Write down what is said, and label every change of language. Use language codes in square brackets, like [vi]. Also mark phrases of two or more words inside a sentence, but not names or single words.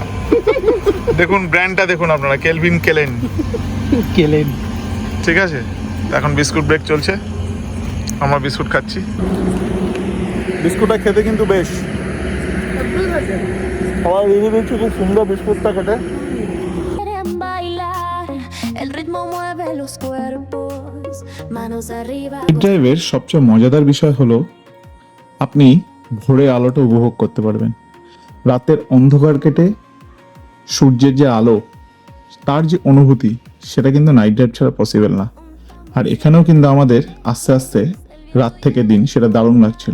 [bn] দেখুন ব্র্যান্ডটা দেখুন আপনারা, কেলভিন কেলেন। ঠিক আছে, এখন বিস্কুট ব্রেক চলছে, আমরা বিস্কুট খাচ্ছি। বিস্কুটটা খেতে কিন্তু বেশ, সবাই রিভিউ দিচ্ছে খুব সুন্দর বিস্কুটটা খেতে। [es] quieren bailar, el ritmo mueve los cuerpos, manos arriba. [bn] ড্রাইভের সবচেয়ে মজাদার বিষয় হলো আপনি ভোরে আলোটা উপভোগ করতে পারবেন। রাতের অন্ধকার কেটে সূর্যের যে আলো, তার যে অনুভূতি, সেটা কিন্তু [en] night drive [bn] ছাড়া পসিবল না। আর এখানেও কিন্তু আমাদের আস্তে আস্তে রাত থেকে দিন, সেটা দারুণ লাগছিল।